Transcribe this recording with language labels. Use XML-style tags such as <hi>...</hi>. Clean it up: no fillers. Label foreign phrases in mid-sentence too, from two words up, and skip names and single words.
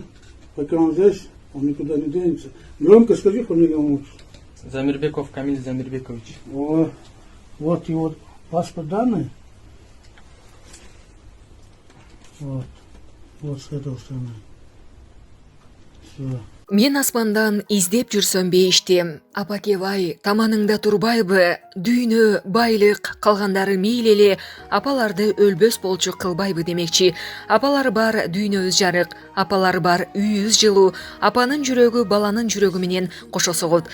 <ru>Пока он здесь, он никуда не денется. Громко скажи фамилию лучше. Замирбеков Камиль Замирбекович. Вот его паспорт данные. Вот с этой стороны. Все.</ru> <ky>Мен аспандан издеп жүрсөм бейишти, апакебай, таманыңда турбайбы, дүйнө, байлык, калгандары мейлеле, апаларды өлбөс болчу кылбайбы демекчи. Апалар бар дүйнөбүз жарык, апалар бар үйүбүз жылуу, апанын жүрөгү баланын жүрөгү менен кошо согот.</ky>